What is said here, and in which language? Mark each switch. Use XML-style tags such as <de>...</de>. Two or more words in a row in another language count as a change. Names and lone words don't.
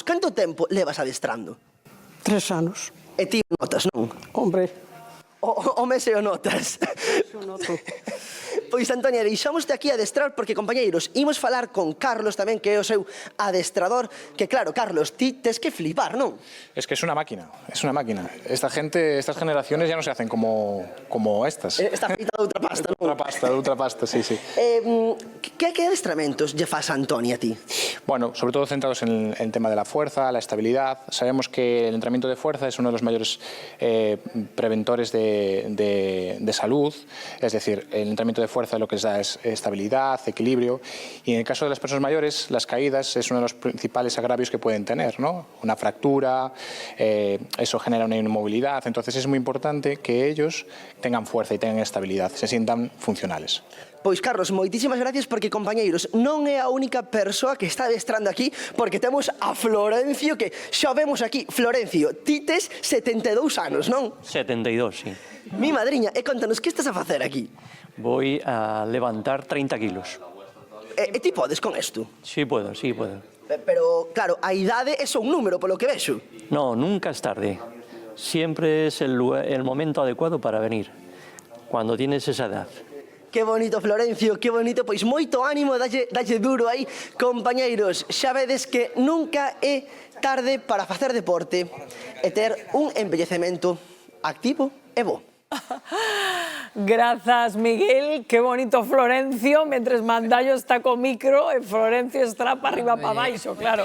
<gl>Canto tempo levas adestrando? 3 anos. E ti notas, non?</gl> <es>Hombre.</es> <gl>O mes e o notas.</gl> <es>Eso noto.</es> <gl>Pois, Antonia, deixámoste aquí adestrar porque, compañeiros, imos falar con Carlos tamén, que é o seu adestrador, que claro, Carlos, ti tes que flipar, non?</gl> <es>Es que es una máquina, es una máquina. Esta gente, estas generaciones ya no se hacen como estas.</es> <gl>Está feita de outra pasta, non? De outra pasta, sí, sí. Que adestramentos lle fas a Antonia, ti?</gl> <es>Bueno, sobre todo centrados en el tema de la fuerza, la estabilidad. Sabemos que el entrenamiento de fuerza es uno de los mayores preventores de salud, es decir, el entrenamiento de fuerza lo que les da es estabilidad, equilibrio, y en el caso de las personas mayores, las caídas es uno de los principales agravios que pueden tener, ¿no? Una fractura, eso genera una inmovilidad, entonces es muy importante que ellos tengan fuerza y tengan estabilidad, se sientan funcionales.</es> <gl>Pois, Carlos, moitísimas gracias porque, compañeiros, non é a única persoa que está adestrando aquí, porque temos a Florencio, que xa vemos aquí. Florencio, ti tes 72 anos, non? 72, sí. Mi madriña, e contanos, que estás a facer aquí?</gl> <es>Voy a levantar 30 kilos.</es> <gl>E ti podes con isto?</gl> <es>Sí puedo, sí puedo.</es> <gl>Pero, claro, a idade é só un número, polo que vexo.</gl> <es>No, nunca es tarde. Siempre es el momento adecuado para venir, cuando tienes esa edad.</es> <gl>Que bonito, Florencio, que bonito. Pois moito ánimo, dalle duro aí. Compañeiros, xa vedes que nunca é tarde para facer deporte e ter un envellecemento activo e bo. Grazas, Miguel. Qué bonito Florencio, mentres Mandallo está co micro e Florencio está para arriba para baixo, claro.</gl>